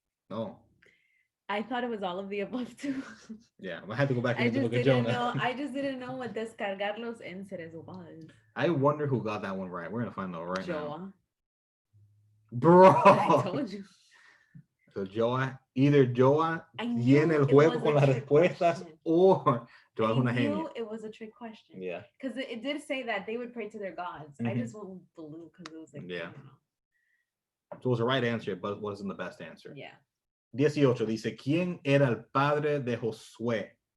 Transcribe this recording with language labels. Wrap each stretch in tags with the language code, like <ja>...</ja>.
<en>No. I thought it was all of the above too. Yeah, I had to go back and look at Jonah. I just didn't know what</en> <es>descargar los enseres</es> <en>was. I wonder who got that one right. We're gonna find out right now. Bro. I told you. So either</en> <es>Joa tiene el juego con las respuestas</es> <en>or</en> <es>Joa es una genia.</es> <en>I knew it was a trick question. Yeah. Because it did say that they would pray to their gods. I just went blue because it was like, yeah. So it was the right answer, but it wasn't the best answer. Yeah.</en> <es>18 dice, ¿quién era el padre de Josué?</es>